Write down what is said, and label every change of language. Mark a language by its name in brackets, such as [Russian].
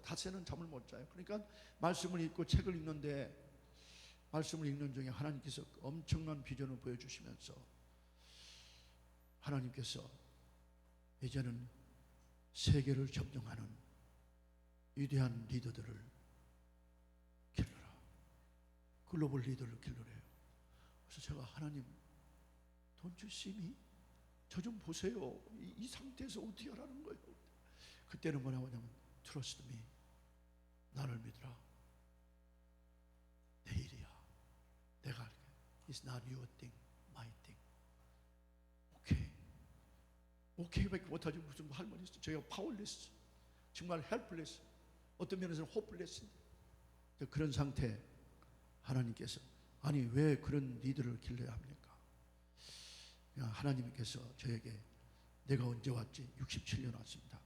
[Korean] 닷새는 잠을 못 자요. 그러니까 말씀을 읽고 책을 읽는데 말씀을 읽는 중에 하나님께서 엄청난 비전을 보여주시면서 하나님께서 이제는 세계를 점령하는 위대한 리더들을 길러라. 글로벌 리더를 길러래요. 그래서 제가 하나님 [English] Don't you see me? [Korean] 저 좀 보세요. 이 상태에서 어떻게 하라는 거예요? 그때는 뭐라고 하냐면 [English] Trust me. [Korean] 나를 믿으라. 내 일이야. 내가 할게. [English] It's not your thing, my thing. [Korean] 오케이밖에 못하지 무슨 할머니 있어. 저희가 파워리스, 정말 헬플레스, 어떤 면에서는 호플레스. 그런 상태 하나님께서 아니 왜 그런 리더를 길러야 합니까? 하나님께서 저에게 내가 언제 왔지? 67년 왔습니다.